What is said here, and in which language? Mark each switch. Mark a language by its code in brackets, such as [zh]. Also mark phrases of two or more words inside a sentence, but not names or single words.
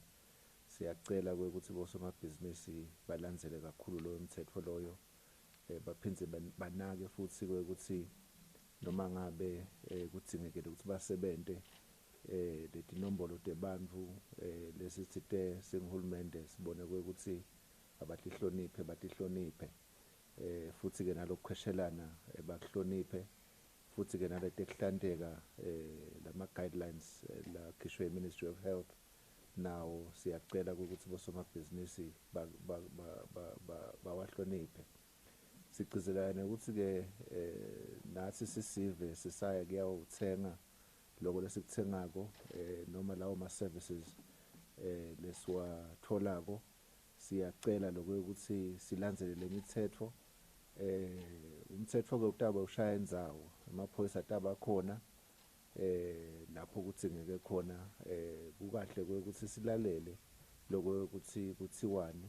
[ss] Siyacela ukuthi bosomabhizinisi balandzele kakhulu loyo mthetho loyo, baphindze banake futhi ukuthi noma ngabe kudzingekile ukuthi basebente leti nombolo tebantfu lesitsite singhulumende sibone ukuthi batihloniphe futhi ke nalokukhweshelana bakuhloniphe futhi ke naletekhlanteka lama guidelines lakhishwe i-Ministry of Health. Nawo siyacela ukuthi bosomabhizinisi bawahloniphe. Sigcizelana ukuthi ke nathi sisive sisaya kuyawuthenga lokho lesikuthengako noma lawo ma-services lesiwatholako. Siyacela lokho ukuthi silandzele lemithetho. Umthetho ke utaba ushaya indzawo, amaphoyisa ataba khona lapho kudzingeke khona. Kukahle ukuthi silalele lokho ukuthi kuthiwani.